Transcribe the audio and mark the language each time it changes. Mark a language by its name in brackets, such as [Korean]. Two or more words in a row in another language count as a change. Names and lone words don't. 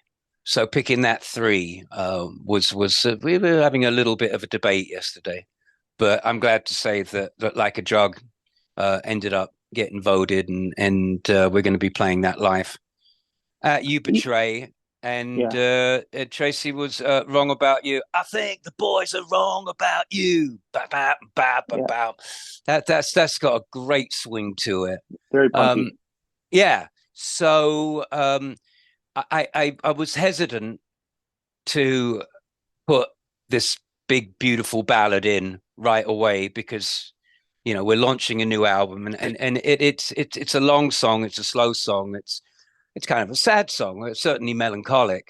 [English] So picking that three was we were having a little bit of a debate yesterday, but I'm glad to say that Like a Drug ended up getting voted, and we're going to be playing that live at You Betray. And Yeah. Tracii was wrong about you. I think the boys are wrong about you. Ba, ba, ba, ba, Yeah. ba. That's got a great swing to it. Very Um, punky. yeah. So I was hesitant to put this big beautiful ballad in right away because we're launching a new album, and it's a long song, it's a slow song, it's kind of a sad song, it's certainly melancholic,